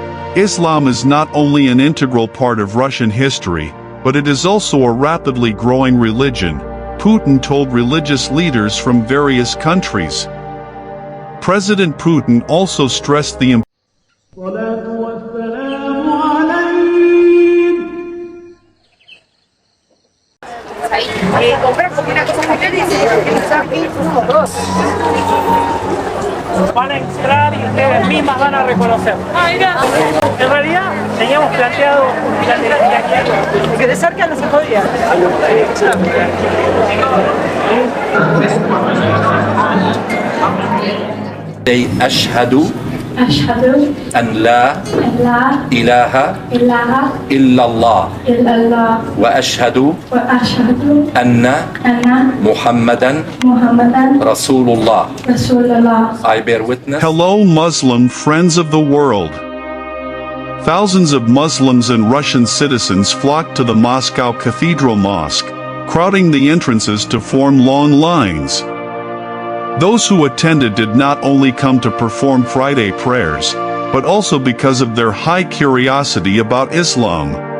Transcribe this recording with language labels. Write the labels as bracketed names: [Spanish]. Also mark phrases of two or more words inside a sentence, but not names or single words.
[English] Islam is not only an integral part of Russian history, but it is also a rapidly growing religion, Putin told religious leaders from various countries. President Putin also stressed the importance [Spanish] van a entrar y ustedes mismas van a reconocer. En realidad teníamos planteado que de cerca no se podía. [Arabic] أشهد أن لا إله إلا الله وأشهد أن محمدا رسول الله. [English] I bear witness. Hello Muslim friends of the world. Thousands of Muslims and Russian citizens flocked to the Moscow Cathedral Mosque, crowding the entrances to form long lines. Those who attended did not only come to perform Friday prayers, but also because of their high curiosity about Islam.